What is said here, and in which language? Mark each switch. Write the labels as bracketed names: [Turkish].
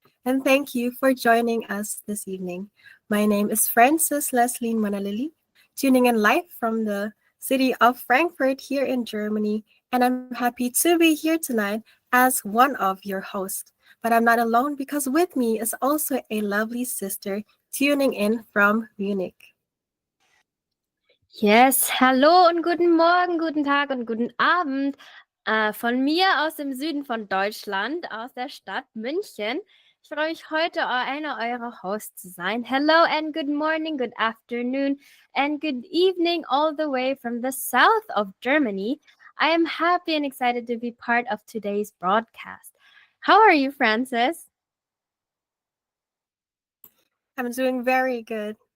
[English] And thank you for joining us this evening. My name is Frances Leslie Manalili, tuning in live from the city of Frankfurt here in Germany. And I'm happy to be here tonight as one of your hosts. But I'm not alone because with me is also a lovely sister tuning in from Munich. [German] Yes, hallo und guten Morgen, guten Tag und guten Abend von mir aus dem Süden von Deutschland, aus der Stadt München. Ich freue mich heute, einer eurer Hosts zu sein. [English] Hello and good morning, good afternoon and good evening all the way from the south of Germany. I am happy and excited to be part of today's broadcast. How are you, Frances? I'm doing very good.